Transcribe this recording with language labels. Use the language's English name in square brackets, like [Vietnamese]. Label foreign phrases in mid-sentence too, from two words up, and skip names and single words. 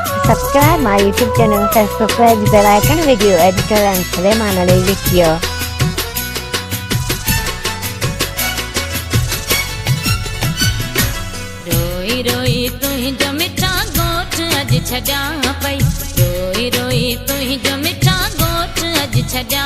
[English] Subscribe my YouTube channel, Facebook page, bell icon, video editor and Suleiman Ali video. [Sindhi] रोई रोई तुंहिंजो मिठा गोठ अॼु छॾियां पई, रोई रोई तुंहिंजो मिठा गोठ अॼु छॾियां